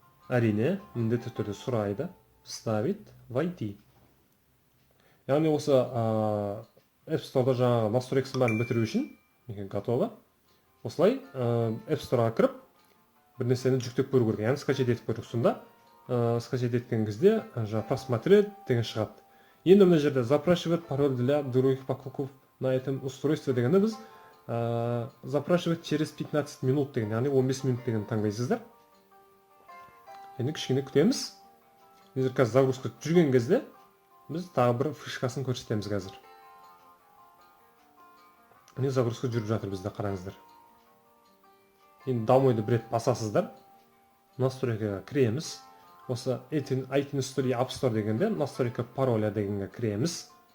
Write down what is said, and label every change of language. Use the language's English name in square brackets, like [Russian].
[Kazakh] Әрине, міндетті түрде сұрайды. [Russian] Вставить, войти. [Kazakh] Яғни осы App Store'да жаңағы настройкасын бәрін бітіру үшін готово. Осылай App Store'ға кіріп, бір нәрсені жүктеп көру керек. Яғни скачать етіп көру. Сонда скачать еткен кезде просмотреть деген шығады. Енді мына жерде [Russian] запрашивать пароль для других покупок на этом устройстве [Kazakh] дегенде біз [Russian] запрашивать через 15 минут [Kazakh] деген, яғни 15 минут деген таңдайсыздар. Енді кішкене күтеміз. Қазір загрузка жүрген кезде біз тағы бір фишкасын көрсетеміз қазір. Міне загрузка жүріп жатыр бізде, қараңыздар. Енді домойды бір рет басасыздар. Настройкаға кіреміз. Осы iTunes Store, App Store дегенде настройка пароля дегенге кіреміз.